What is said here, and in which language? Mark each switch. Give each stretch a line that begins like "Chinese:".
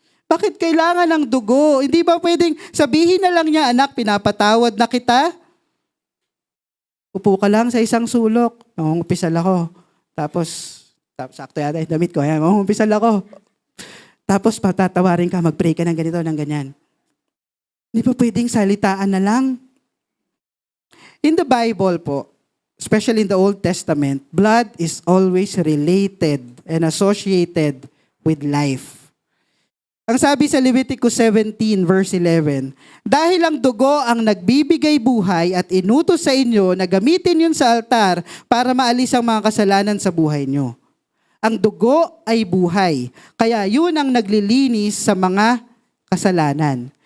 Filipino: Bakit kailangan ng dugo? Hindi ba pwedeng sabihin na lang niya, anak, pinapatawad na kita? Upo ka lang sa isang sulok. Nangungupisal ako. Tapos sakto yata yung damit ko. Ayan, nangungupisal ako. Tapos patatawarin ka, mag-pray ka ng ganito, ng ganyan. Hindi ba pwedeng salitaan na lang?
English: In the Bible po, especially in the Old Testament, blood is always related and associated with life.
Filipino: Ang sabi sa Leviticus 17 verse 11, dahil ang dugo ang nagbibigay buhay at inutos sa inyo na gamitin yun sa altar para maalis ang mga kasalanan sa buhay nyo. Ang dugo ay buhay, kaya yun ang naglilinis sa mga kasalanan.